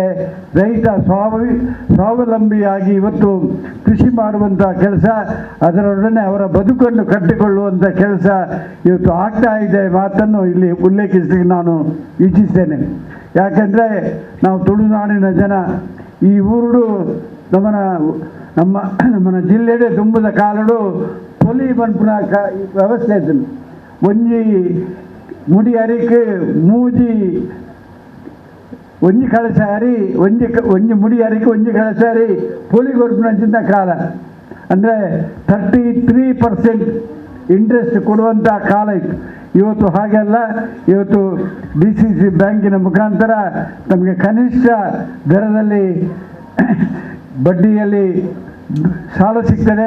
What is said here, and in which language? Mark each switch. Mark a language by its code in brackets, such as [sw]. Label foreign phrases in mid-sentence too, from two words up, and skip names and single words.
[kn] ರೈತ ಸ್ವಾವಲಂಬಿಯಾಗಿ ಇವತ್ತು ಕೃಷಿ ಮಾಡುವಂಥ ಕೆಲಸ, ಅದರೊಡನೆ ಅವರ ಬದುಕನ್ನು ಕಟ್ಟಿಕೊಳ್ಳುವಂಥ ಕೆಲಸ ಇವತ್ತು ಆಗ್ತಾ ಇದೆ ಮಾತನ್ನು ಇಲ್ಲಿ ಉಲ್ಲೇಖಿಸಲಿಕ್ಕೆ ನಾನು ಇಚ್ಛಿಸ್ತೇನೆ. ಯಾಕೆಂದರೆ ನಾವು ತುಳುನಾಡಿನ ಜನ, [tcy] ಈ ಊರು ನಮ್ಮನ ಜಿಲ್ಲೆಡೆ ತುಂಬದ ಕಾಲಡು ಪೊಲಿ ಮನ್ಪುನ ವ್ಯವಸ್ಥೆ ಇದ್ದನು. ಒಂಜಿ ಮುಡಿ ಅರಿಕೆ ಮೂಜಿ ಒಂಜಿ ಕಳಸಾರಿ ಒಂಜಿ ಮುಡಿ ಅರಿಕೆ ಒಂಜಿ ಕಳಸಾರಿ ಪೊಲಿ ಕೊಡ್ಪುನಂಚಿನ ಕಾಲ. [kn] ಅಂದರೆ 33% ಇಂಟ್ರೆಸ್ಟ್ ಕೊಡುವಂಥ ಕಾಲ ಇತ್ತು. ಇವತ್ತು ಹಾಗೆಲ್ಲ, ಇವತ್ತು DCC ಬ್ಯಾಂಕಿನ ಮುಖಾಂತರ ನಮಗೆ ಕನಿಷ್ಠ ದರದಲ್ಲಿ ಬಡ್ಡಿಯಲ್ಲಿ ಸಾಲ ಸಿಗ್ತದೆ.